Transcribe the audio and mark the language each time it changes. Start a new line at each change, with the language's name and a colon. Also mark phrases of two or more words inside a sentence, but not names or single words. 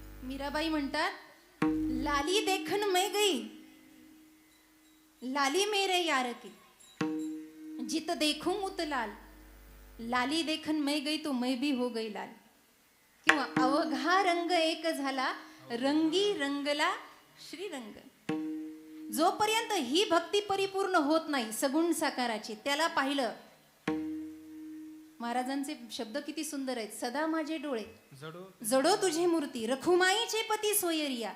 Marathi: मीराबाई म्हणतात,
Hindi: लाली देखन मैं गई, लाली मेरे यार की, जित देखूं उत लाल, लाली देखन मैं गई तो मैं भी हो गई लाल.
Marathi: किंवा अवघा रंग एक झाला, रंगी रंगला श्रीरंग. जोपर्यंत ही भक्ती परिपूर्ण होत नाही सगुण साकाराची, त्याला पाहिलं. महाराजांचे शब्द किती सुंदर आहेत. सदा माझे डोळे जडो तुझे मूर्ती, रखुमाईचे पती सोयरिया.